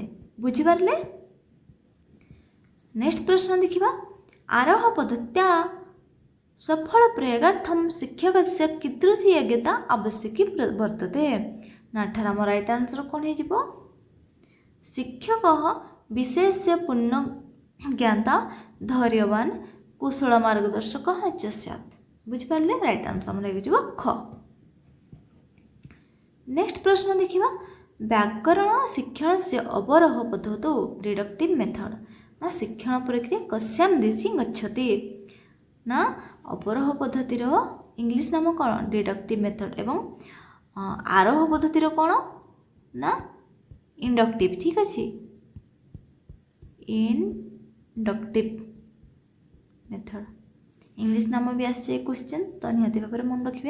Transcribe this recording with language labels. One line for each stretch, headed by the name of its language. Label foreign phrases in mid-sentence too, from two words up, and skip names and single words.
Odia: ବୁଝି ପାରିଲେ? ନେକ୍ସଟ ପ୍ରଶ୍ନ ଦେଖିବା,
Sanskrit: आरोह पद्धत्या सफल प्रयोगार्थम शिक्षकस्य कीदृशी योग्यता आवश्यकी वर्तते।
Odia: ନା ଏଠାର ଆମ
English: right answer
Odia: କୋଣ ହେଇ ଯିବ,
Sanskrit: शिक्षकः विषयस्य पूर्ण ज्ञाता धैर्यवान कुशल मार्गदर्शकः च स्यात्।
Odia: ବୁଝି ପାରିଲେ?
English: right answer
Odia: ଆମ ଲାଗି ଯିବ ଖ। ନେକ୍ସଟ ପ୍ରଶ୍ନ ଦେଖିବା, ବ୍ୟାକରଣ ଶିକ୍ଷଣ ସେ
Sanskrit: अवरोह पद्धतौ
English: deductive method.
Sanskrit: ना शिक्षण प्रक्रिया कस्यां दिशि गच्छति।
Odia: ନା ଅବରୋହ ପଦ୍ଧତିର ଇଂଲିଶ ନାମ କଉଣ?
English: deductive method.
Odia: ଏବଂ ଆରୋହ ପଦ୍ଧତିର କଉଣ ନା ଇଣ୍ଡକ୍ଟିଭ। ଠିକ ଅଛେ,
English: inductive method
Odia: ଇଂଲିଶ ନାମ ଭି ଆସେ କ୍ୱେଶ୍ଚନ, ତ ନିହାତି ଭାବ ମନ ରଖିଏ।